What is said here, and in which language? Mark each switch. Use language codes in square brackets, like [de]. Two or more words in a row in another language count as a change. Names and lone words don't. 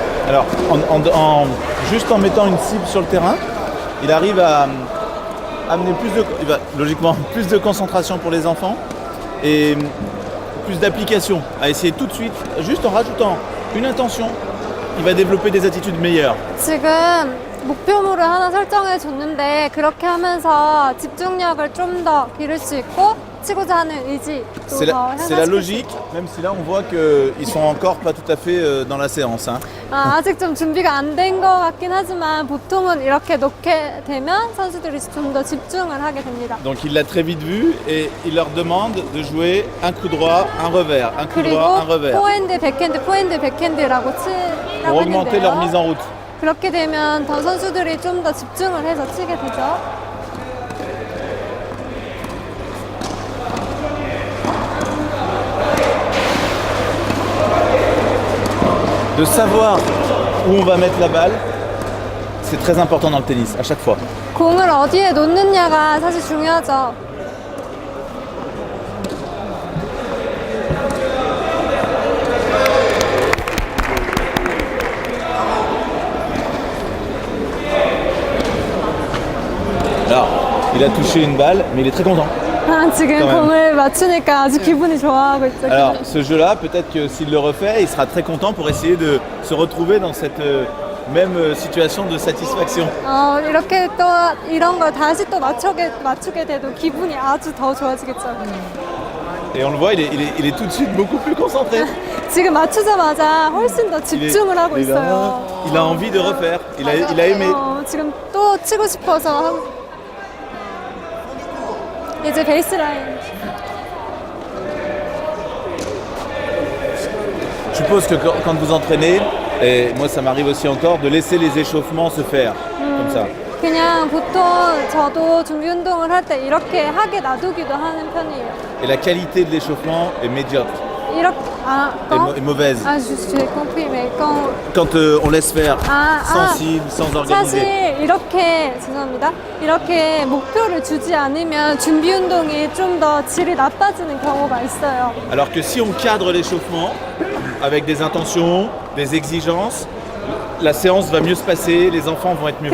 [fr] Alors, juste en mettant une cible sur le terrain, il arrive à amener logiquement plus de concentration pour les enfants et plus d'application, à essayer tout de suite, juste en rajoutant une intention, il va développer des attitudes meilleures. [ko] 지금 목표물을 하나 설정해 줬는데 그렇게 하면서 집중력을 좀 더 기를 수 있고 치고자 하는 의지도 [fr] C'est [ko] 더 [fr] la [ko] 향상시킬 수 [fr] logique, même si là on voit qu'ils sont encore pas tout à fait dans la séance. Hein. [ko] 아직 좀 준비가 안 된 것 같긴 하지만 보통은 이렇게 놓게 되면 선수들이 좀 더 집중을 하게 됩니다. [fr] Donc il l'a très vite vu et il leur demande de jouer un coup droit, un revers, un coup droit, un [ko] 그리고 [fr] revers. [ko] 포핸드, 백핸드, 포핸드, 백핸드라고 [fr] Pour [ko] 치라고 [fr] augmenter leur mise en [ko] 했는데요. [fr] route. [ko] 그렇게 되면 더 선수들이 좀 더 집중을 해서 치게 되죠. [fr] De savoir où on va mettre la balle, c'est très important dans le tennis, à chaque fois. [ko] 공을 어디에 놓느냐가 사실 중요하죠. [fr] Alors, il a touché une balle, mais il est très content. [ko] 지금 [fr] quand même. [ko] 공을 맞추니까 아주 기분이 좋아하고 있죠. [fr] Alors, ce jeu-là, peut-être que s'il le refait, il sera très content pour essayer de se retrouver dans cette même situation de satisfaction. [ko] 이렇게 또 이런 걸 다시 또 맞추게 돼도 기분이 아주 더 좋아지겠죠. [fr] Et on le voit, il est tout de suite beaucoup plus concentré. [ko] 지금 맞추자마자 훨씬 더 집중을 하고 있어요. [fr] Il a envie de refaire, il a aimé. [ko] 지금 또 치고 싶어서 하고. 이제 베이스라인. [fr] Je suppose que quand vous entraînez, et moi ça m'arrive aussi encore, de laisser les échauffements se faire, comme ça. [ko] 그냥 보통 저도 준비 운동을 할 때 이렇게 하게 놔두기도 하는 편이에요. [fr] Et la qualité de l'échauffement est médiocre, [ko] 이렇게 [fr] est mauvaise. j'ai compris, mais Quand on laisse faire, sans cible, sans organiser. [ko] 사실 죄송합니다. 이렇게 목표를 주지 않으면 준비 운동이 좀 더 질이 나빠지는 경우가 있어요. [fr] Alors que si on cadre l'échauffement avec des intentions, des exigences, la séance va mieux se passer, les enfants vont être mieux.